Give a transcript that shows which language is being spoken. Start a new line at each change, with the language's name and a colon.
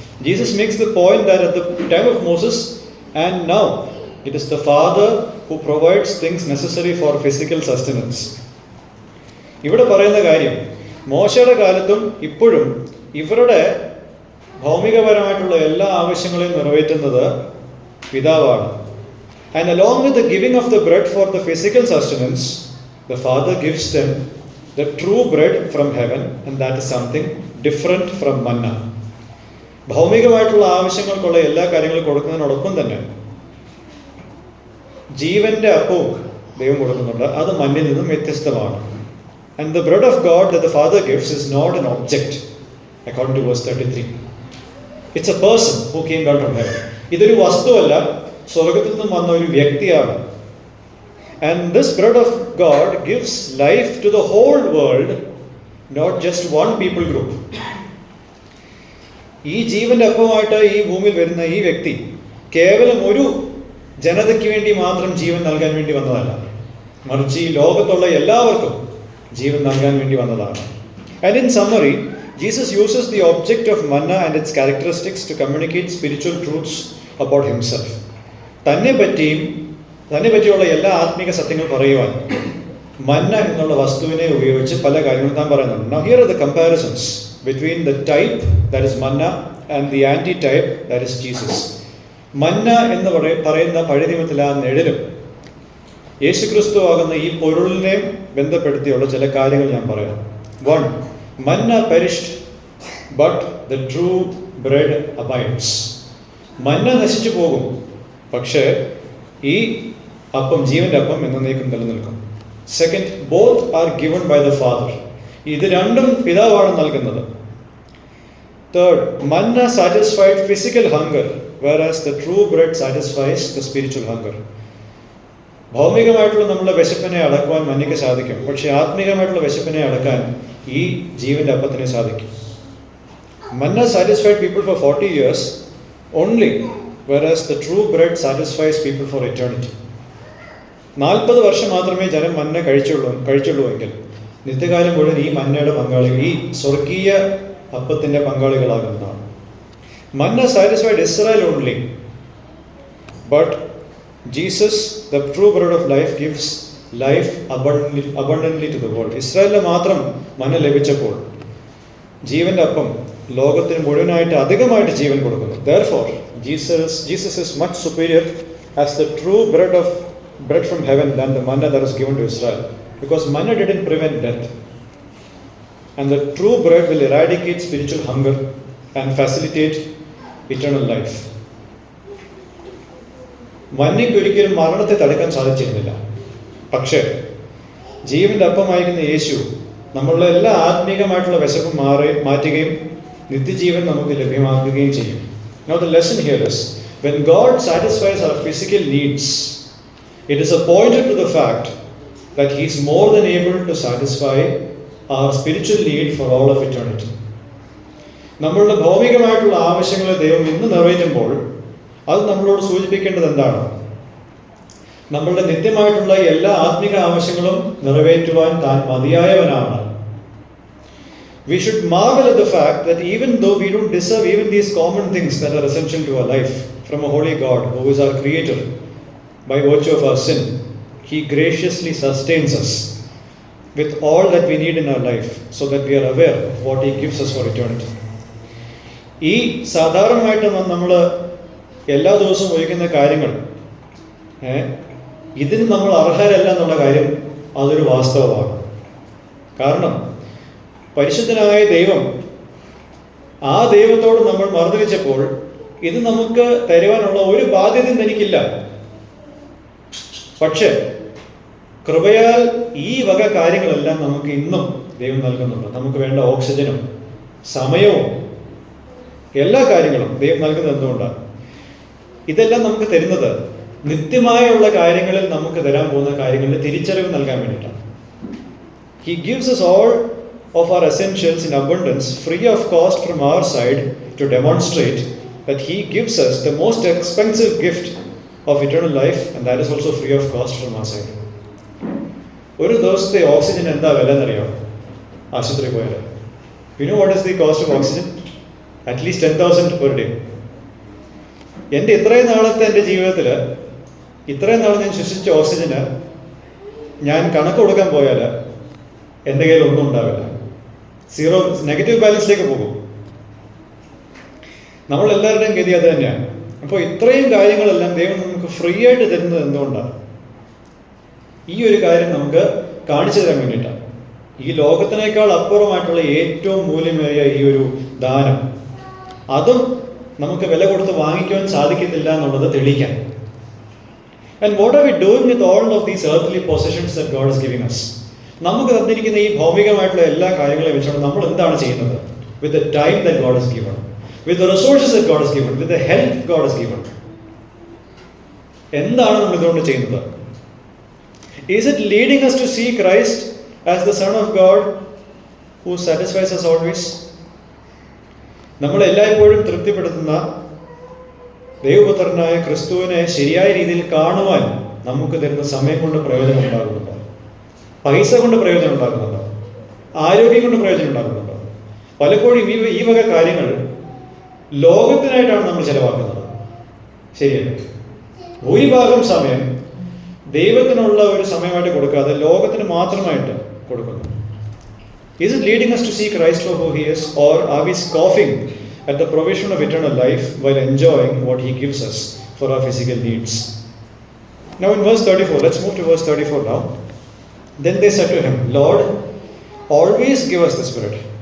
English: Jesus makes the point that at the time of Moses and now it is the Father who provides things necessary for physical sustenance.
Malayalam: ഇവിടെ പറയുന്ന കാര്യം, മോശയുടെ കാലത്തും ഇപ്പോഴും ഇവരുടെ ഭൗമികപരമായിട്ടുള്ള എല്ലാ ആവശ്യങ്ങളെയും നിറവേറ്റുന്നത് പിതാവാണ്.
English: And along with the giving of the bread for the physical sustenance, the Father gives them the true bread from heaven, and that is something different from manna.
Malayalam: ഭൗമികമായിട്ടുള്ള ആവശ്യങ്ങൾക്കുള്ള എല്ലാ കാര്യങ്ങളും കൊടുക്കുന്നതിനോടൊപ്പം തന്നെ ജീവന്റെ അപ്പവും ദൈവം കൊടുക്കുന്നുണ്ട്. അത് മണ്ണിൽ നിന്നും വ്യത്യസ്തമാണ്.
English: And the bread of God that the Father gives is not an object, according to verse 33. It's a person who came down from heaven.
Malayalam: ഇതൊരു വസ്തുവല്ല, സ്വർഗത്തിൽ നിന്നും വന്ന ഒരു വ്യക്തിയാണ്.
English: And this bread of God gives life to the whole world, not just one people group.
Malayalam: ഈ ജീവന്റെ അപ്പമായിട്ട് ഈ ഭൂമിയിൽ വരുന്ന ഈ വ്യക്തി കേവലം ഒരു ജനതയ്ക്ക് വേണ്ടി മാത്രം ജീവൻ നൽകാൻ വേണ്ടി വന്നതല്ല, മറിച്ച് ഈ ലോകത്തുള്ള എല്ലാവർക്കും ജീവൻ നൽകാൻ വേണ്ടി വന്നതാണ്.
English: And in summary, Jesus uses the object of manna and its characteristics to communicate spiritual truths about himself.
Malayalam: തന്നെ പറ്റിയുള്ള എല്ലാ ആത്മീക സത്യങ്ങൾ പറയുവാൻ മന്ന എന്നുള്ള വസ്തുവിനെ ഉപയോഗിച്ച് പല കാര്യങ്ങളും താൻ പറയുന്നുണ്ട്.
English: Now here are the comparisons between the type, that is manna, and the anti-type, that is Jesus.
Malayalam: മന്ന എന്ന് പറയുന്ന പഴയ നിയമത്തിലെ ആ നിഴലും യേശുക്രിസ്തു ആകുന്ന ഈ പൊരുളിനെ ബന്ധപ്പെടുത്തിയുള്ള ചില കാര്യങ്ങൾ ഞാൻ പറയാം. 1.
English: Manna perished, but the true bread abides.
Malayalam: മന്ന നശിച്ചു പോകും, പക്ഷേ ഈ അപ്പം, ജീവന്റെ അപ്പം എന്നേക്കും നിലനിൽക്കും. 2.
English: Both are given by the Father.
Malayalam: ഇത് രണ്ടും പിതാവാണ് നൽകുന്നത്. 3.
English: Manna satisfied physical hunger, whereas the true bread satisfies the spiritual hunger.
Malayalam: ഭൗമികമായിട്ടുള്ള നമ്മളുടെ വിശപ്പിനെ അടക്കുവാൻ മന്നയ്ക്ക് സാധിക്കും, പക്ഷേ ആത്മീകമായിട്ടുള്ള വിശപ്പിനെ അടക്കാൻ ഈ ജീവന്റെ അപ്പത്തിനെ സാധിക്കും.
English: Manna satisfied people for 40 years only, whereas the true bread satisfies people for eternity.
Malayalam: 40 വർഷം മാത്രമേ ജനം മന്ന കഴിച്ചുള്ളൂ എങ്കിൽ നിത്യകാലം മുഴുവൻ ഈ മന്നയുടെ പങ്കാളികൾ, ഈ സ്വർഗീയ അപ്പത്തിന്റെ പങ്കാളികളാകുന്നതാണ്.
English: Manna satisfied Israel only, but Jesus, the true bread of life, gives life abundantly to the world.
Malayalam: ഇസ്രായേലിന് മാത്രം മന്ന ലഭിച്ചപ്പോൾ ജീവന്റെ അപ്പം ലോകത്തിന് മുഴുവനായിട്ട് അധികമായിട്ട് ജീവൻ കൊടുക്കുന്നു.
English: Therefore, Jesus is much superior as the true bread from heaven than the manna that was given to Israel, because manna didn't prevent death, and the true bread will eradicate spiritual hunger and facilitate eternal life.
Malayalam: മന്നയ്ക്ക് ഒരിക്കലും മരണത്തെ തടുക്കാൻ സാധിച്ചിരുന്നില്ല, പക്ഷേ ജീവന്റെ അപ്പമായിരിക്കുന്ന യേശു നമ്മളുടെ എല്ലാ ആത്മീകമായിട്ടുള്ള വിശപ്പും മാറ്റുകയും നിത്യജീവൻ നമുക്ക് ലഭ്യമാക്കുകയും ചെയ്യും.
English: Now the lesson here is, When God satisfies our physical needs, it is appointed to the fact that He is more than able to satisfy our spiritual need for all of eternity.
Malayalam: നമ്മളുടെ ഭൗമികമായിട്ടുള്ള ആവശ്യങ്ങളെ ദൈവം ഇന്ന് നിറവേറ്റുമ്പോൾ അത് നമ്മളോട് സൂചിപ്പിക്കേണ്ടത് എന്താണ്? നമ്മളുടെ നിത്യമായിട്ടുള്ള എല്ലാ ആത്മിക ആവശ്യങ്ങളും നിറവേറ്റുവാൻ താൻ മതിയായവനാണ്.
English: We should marvel at the fact that even though we don't deserve even these common things that are essential to our life from a holy God who is our creator, by virtue of our sin, He graciously sustains us with all that we need in our life so that we are aware of what He gives us for eternity.
Malayalam: ഈ സാധാരണമായിട്ട് നമ്മൾ എല്ലാ ദിവസവും ഉപയോഗിക്കുന്ന കാര്യങ്ങൾ ഇതിന് നമ്മൾ അർഹരല്ല എന്നുള്ള കാര്യം അതൊരു വാസ്തവമാണ്. കാരണം പരിശുദ്ധനായ ദൈവം, ആ ദൈവത്തോട് നമ്മൾ മറുതലിച്ചപ്പോൾ ഇത് നമുക്ക് തരുവാനുള്ള ഒരു ബാധ്യതയും എനിക്കില്ല. പക്ഷെ കൃപയാൽ ഈ വക കാര്യങ്ങളെല്ലാം നമുക്ക് ഇന്നും ദൈവം നൽകുന്നുണ്ട്. നമുക്ക് വേണ്ട ഓക്സിജനും സമയവും എല്ലാ കാര്യങ്ങളും ദൈവം നൽകുന്നത് എന്തുകൊണ്ടാണ്? ഇതെല്ലാം നമുക്ക് തരുന്നത് നിത്യമായുള്ള കാര്യങ്ങളിൽ നമുക്ക് തരാൻ പോകുന്ന കാര്യങ്ങളുടെ തിരിച്ചറിവ് നൽകാൻ വേണ്ടിയിട്ടാണ്.
English: He gives us all of our essentials in abundance, free of cost from our side, to demonstrate that He gives us the most expensive gift of eternal life, and that is also free of cost from our side.
Malayalam: ഒരു ദിവസത്തെ oxygen എന്താ വില എന്നറിയാം? ആശുപത്രി പോയാൽ
English: you know what is the cost of oxygen? At least 10,000 per day.
Malayalam: എൻ്റെ ഇത്രയും നാളത്തെ എൻ്റെ ജീവിതത്തിൽ ഇത്രയും നാൾ ഞാൻ ശ്വസിച്ച ഓക്സിജന് ഞാൻ കണക്ക് കൊടുക്കാൻ പോയാൽ എൻ്റെ കയ്യിൽ ഒന്നും ഉണ്ടാവില്ല. സീറോ, നെഗറ്റീവ് ബാലൻസിലേക്ക് പോകും. നമ്മളെല്ലാവരുടെയും ഗതി അത് തന്നെയാണ്. അപ്പോൾ ഇത്രയും കാര്യങ്ങളെല്ലാം ദൈവം നമുക്ക് ഫ്രീ ആയിട്ട് തരുന്നത് എന്തുകൊണ്ടാണ്? ഈ ഒരു കാര്യം നമുക്ക് കാണിച്ചു തരാൻ വേണ്ടിയിട്ടാണ്. ഈ ലോകത്തിനേക്കാൾ അപ്പുറമായിട്ടുള്ള ഏറ്റവും മൂല്യമേറിയ ഈ ഒരു ദാനം, അതും നമുക്ക് വില കൊടുത്ത് വാങ്ങിക്കുവാൻ സാധിക്കത്തില്ല എന്നുള്ളത് തെളിയിക്കാൻ.
English: And what are we doing with all of these earthly possessions that God is giving us?
Malayalam: നമുക്ക് തന്നിരിക്കുന്ന ഈ ഭൗമികമായിട്ടുള്ള എല്ലാ കാര്യങ്ങളെയും വെച്ചുകൊണ്ട് നമ്മൾ എന്താണ് ചെയ്യുന്നത്?
English: With the time that God has given, with the resources that God has given, with the health God has given,
Malayalam: എന്താണ് നമ്മൾ ഇതുകൊണ്ട് ചെയ്യുന്നത്?
English: Is it leading us to see Christ as the Son of God who satisfies us always?
Malayalam: നമ്മൾ എല്ലായ്പ്പോഴും തൃപ്തിപ്പെടുത്തുന്ന ദൈവപുത്രനായ ക്രിസ്തുവിനെ ശരിയായ രീതിയിൽ കാണുവാൻ നമുക്ക് തരുന്ന സമയം കൊണ്ട് പ്രയോജനം ഉണ്ടാകുന്നുണ്ടോ? പൈസ കൊണ്ട് പ്രയോജനം ഉണ്ടാകുന്നുണ്ടോ? ആരോഗ്യം കൊണ്ട് പ്രയോജനം ഉണ്ടാകുന്നുണ്ടോ? പലപ്പോഴും ഈ വക കാര്യങ്ങൾ ലോകത്തിനായിട്ടാണ് നമ്മൾ ചെലവാക്കുന്നത്. ശരിയല്ലേ? ഭൂരിഭാഗം സമയം ദൈവത്തിനുള്ള ഒരു സമയമായിട്ട് കൊടുക്കാതെ ലോകത്തിന് മാത്രമായിട്ട് കൊടുക്കുന്നു.
English: Is it leading us to see Christ for who He is, or are we scoffing at the provision of eternal life while enjoying what He gives us for our physical needs? Now in verse 34, let's move to verse 34 now. Then they said to Him, Lord, always give us the Spirit.